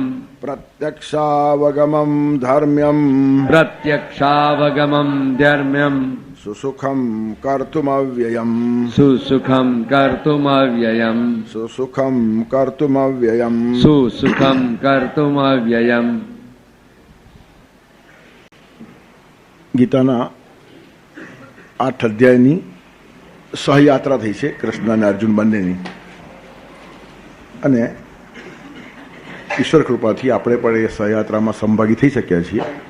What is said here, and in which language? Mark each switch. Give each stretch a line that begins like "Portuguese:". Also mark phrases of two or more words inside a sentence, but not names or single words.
Sanskrit: प्रत्यक्षावगमम् धर्म्यम् प्रत्यक्षावगमम् धर्म्यम् सुसुखम् कर्तुमव्ययम् सुसुखम् कर्तुमव्ययम् सुसुखम् कर्तुमव्ययम् सुसुखम् कर्तुमव्ययम्।
Gujarati: ગીતાના 8 અધ્યાયની સહયાત્રા થઈ છે કૃષ્ણ અને અર્જુન બંનેની, અને ઈશ્વર કૃપાથી આપણે પણ એ સહયાત્રામાં સહભાગી થઈ શક્યા છીએ.